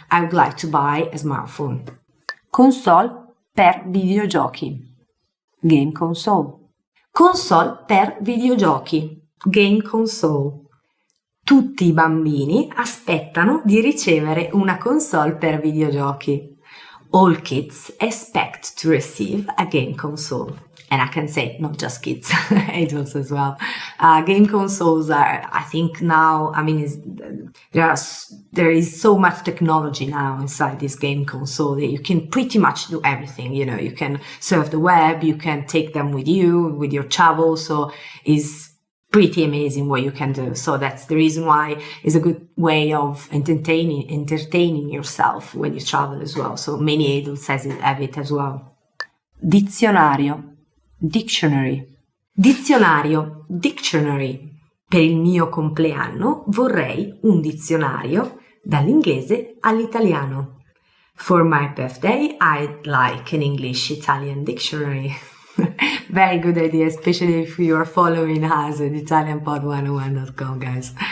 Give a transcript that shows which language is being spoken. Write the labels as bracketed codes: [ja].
[en] I would like to buy a smartphone. [it] Console per videogiochi. [en] Game console. [it] Console per videogiochi. [en] Game console. [it] Tutti i bambini aspettano di ricevere una console per videogiochi. [en] All kids expect to receive a game console. And I can say not just kids, adults as well. Game consoles are, I think now, I mean, there is so much technology now inside this game console that you can pretty much do everything. You can surf the web, you can take them with you, with your travel. So it's pretty amazing what you can do. So that's the reason why it's a good way of entertaining yourself when you travel as well. So many adults have it as well. [it] Dizionario. Dictionary. Dizionario, dictionary. Per il mio compleanno vorrei un dizionario dall'inglese all'italiano. [en] For my birthday, I'd like an English-Italian dictionary. Very good idea, especially if you are following us at italianpod101.com, guys.